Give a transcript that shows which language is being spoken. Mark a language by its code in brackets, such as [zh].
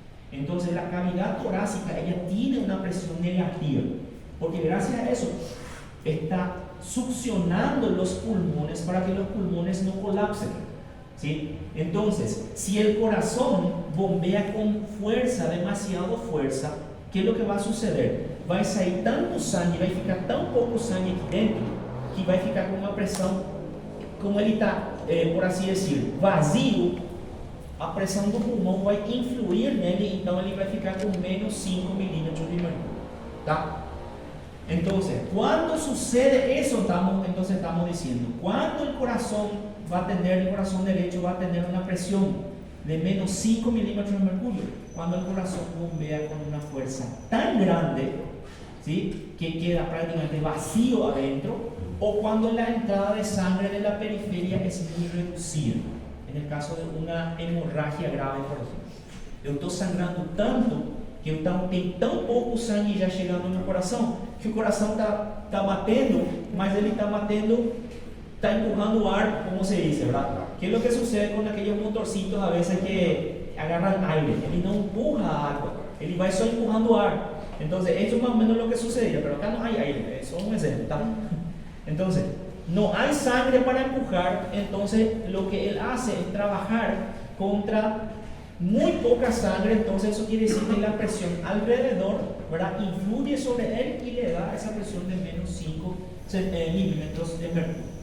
[es] Entonces la cavidad torácica, ella tiene una presión negativa, porque gracias a eso está succionando los pulmones para que los pulmones no colapsen, ¿sí? Entonces, si el corazón bombea con fuerza, demasiado fuerza, ¿qué es lo que va a suceder? Va a salir tanto sangue, [pt] va a ficar tan poco sangue aquí dentro, que vai ficar com uma pressão, como ele está, por assim dizer, vazio, a pressão do pulmão vai influir nele, então ele vai ficar com menos 5 milímetros de mercúrio, tá? Então, quando sucede isso, estamos dizendo, quando o coração direito vai ter uma pressão de menos 5 milímetros de mercúrio, quando o coração bombea com uma força tão grande, ¿sí? [es] Que queda prácticamente vacío adentro, o cuando la entrada de sangre de la periferia es muy reducida, en el caso de una hemorragia grave, por ejemplo. [pt] Eu estou sangrando tanto que tem tão pouco sangue já chegando no coração, que o coração está batendo, mas ele está batendo, está empurrando o ar, [es] como se dice, ¿verdad? ¿Qué es lo que sucede con aquellos motorcitos a veces que agarran aire? [pt] Ele não empurra a água, ele vai só empurrando o ar. [es] Entonces, eso es más o menos lo que sucedería, pero acá no hay aire, eso es un ejemplo, ¿tá? Entonces, no hay sangre para empujar, entonces lo que él hace es trabajar contra muy poca sangre, entonces eso quiere decir que la presión alrededor, ¿verdad?, influye sobre él y le da esa presión de menos 5 milímetros de mercurio.